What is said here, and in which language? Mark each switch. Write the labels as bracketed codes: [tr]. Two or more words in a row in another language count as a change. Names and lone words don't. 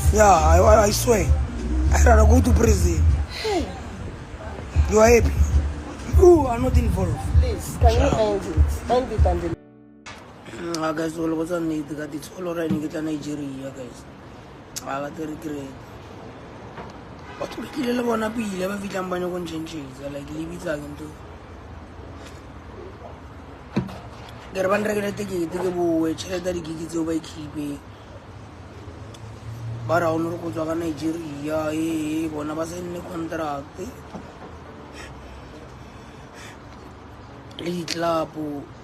[en] Yeah, I swear. I'd rather go to prison. Hey, You are happy. You are not involved. please, can you end it? End it and delete. Guys, all was on it. It's all right. Nigeria, guys. I got to regret. [nso] batho ba tlile le bona pele ba fitlang ba nyako ntšhentšhetsa like le bitsa ke nto ke re ba nrekele tekete ke boe tšhelete ya digigi tseo ba ikhipe ba ra gone re go tswa ka Nigeria bona ba saenne contract le ditlapo